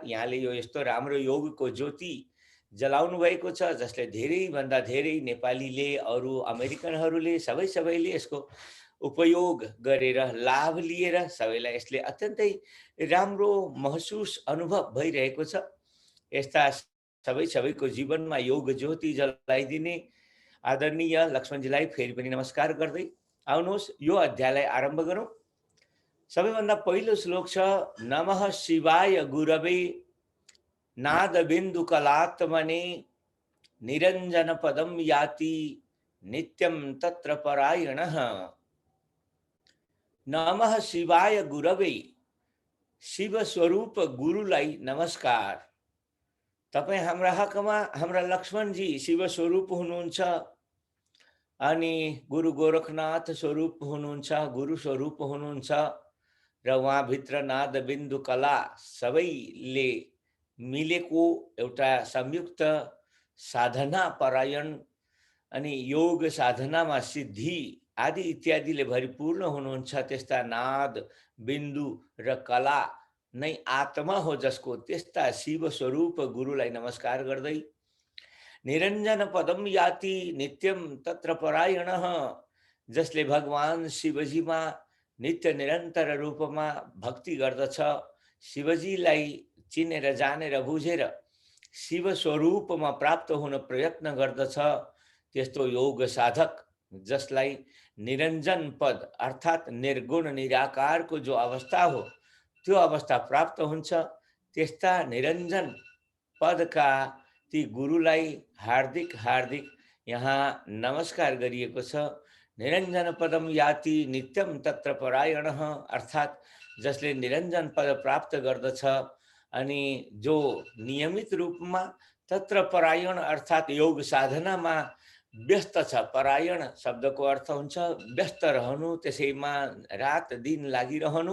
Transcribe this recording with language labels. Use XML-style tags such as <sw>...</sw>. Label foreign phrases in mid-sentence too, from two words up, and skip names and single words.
<ne>यहाँले यो यस्तो राम्रो योगको ज्योति जलाउनु भएको छ जसले धेरैभन्दा धेरै नेपालीले, अरू अमेरिकनहरूले सबैले यसको उपयोग गरेर लाभ लिएर सबैलाई यसले अत्यन्तै राम्रो महसुस अनुभव भइरहेको छ। यस्ता सबैको जीवनमा योग ज्योति जलाइदिने आदरणीय लक्ष्मणजीलाई फेरि पनि नमस्कार गर्दै आउनुहोस् यो अध्यायलाई आरम्भ गरौँ। सबैभन्दा पहिलो श्लोक छ,</ne> <sa>नमः शिवाय गुरवे नादबिन्दु कलात्मने निरञ्जन पदम याति नित्यं तत्र परायणः। नमः शिवाय गुरवे,</sa> <ne>शिव स्वरूप गुरुलाई नमस्कार। तपाईँ हाम्रा हकमा हाम्रा लक्ष्मणजी शिव स्वरूप हुनुहुन्छ, अनि गुरु गोरखनाथ स्वरूप हुनुहुन्छ, गुरु स्वरूप हुनुहुन्छ, र उहाँभित्र नाद बिन्दु कला सबैले मिलेको एउटा संयुक्त साधना परायण अनि योग साधनामा सिद्धि आदि इत्यादिले भरिपूर्ण हुनुहुन्छ। त्यस्ता नाद बिन्दु र कला नै आत्मा हो जसको त्यस्ता शिव स्वरूप गुरुलाई नमस्कार गर्दै</ne> <sa>निरञ्जन पदम याति नित्यम तत्र परायणः,</sa> <ne>जसले भगवान शिवजीमा नित्य निरन्तर रूपमा भक्ति गर्दछ, शिवजीलाई चिनेर जानेर बुझेर शिव स्वरूपमा प्राप्त हुन प्रयत्न गर्दछ त्यस्तो योग साधक जसलाई निरञ्जन पद अर्थात् निर्गुण निराकारको जो अवस्था हो त्यो अवस्था प्राप्त हुन्छ। त्यस्ता निरञ्जन पदका ती गुरुलाई हार्दिक हार्दिक यहाँ नमस्कार गरिएको छ।</ne> <sa>निरञ्जन पदम याति नित्यम तत्र परायणः</sa> <ne>अर्थात् जसले निरञ्जन पद प्राप्त गर्दछ अनि जो नियमित रूपमा</ne> <sa>तत्र परायण</sa> <ne>अर्थात् योग साधनामा व्यस्त छ। परायण शब्दको अर्थ हुन्छ व्यस्त रहनु, त्यसैमा रात दिन लागिरहनु।</ne>